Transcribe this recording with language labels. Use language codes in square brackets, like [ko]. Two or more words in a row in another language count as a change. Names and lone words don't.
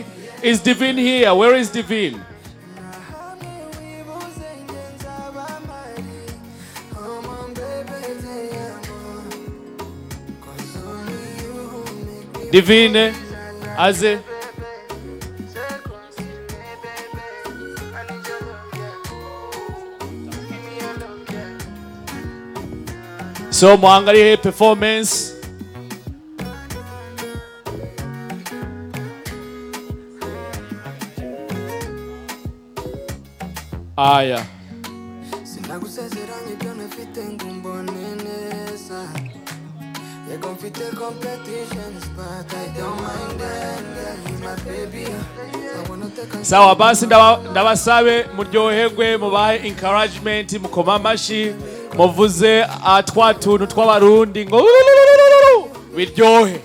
[en] Is Divine here? Where is Divine? Divine, aze. [sw] So mwangalie performance. Aya. Sawa basi [rn] ndabasabe muryoherwe mubahe encouragement mukoma amashi muvuze twa tuntu tw'abarundi ngo biryohe.